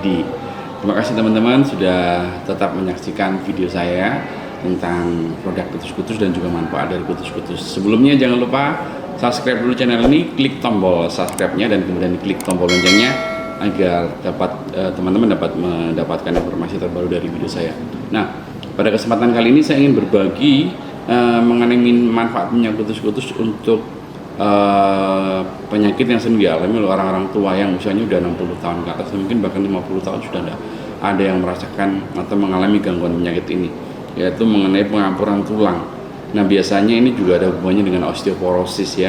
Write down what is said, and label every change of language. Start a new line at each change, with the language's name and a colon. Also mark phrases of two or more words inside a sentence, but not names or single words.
Indonesian: Terima kasih teman-teman sudah tetap menyaksikan video saya tentang produk kutus-kutus dan juga manfaat dari kutus-kutus. Sebelumnya jangan lupa subscribe dulu channel ini, klik tombol subscribe-nya dan kemudian klik tombol loncengnya agar teman-teman dapat mendapatkan informasi terbaru dari video saya. Nah, pada kesempatan kali ini saya ingin berbagi mengenai manfaat minyak kutus-kutus untuk penyakit yang sering dialami oleh orang-orang tua yang usianya udah 60 tahun ke atas, mungkin bahkan 50 tahun sudah ada yang merasakan atau mengalami gangguan penyakit ini, yaitu mengenai pengampuran tulang. Nah, biasanya ini juga ada hubungannya dengan osteoporosis ya.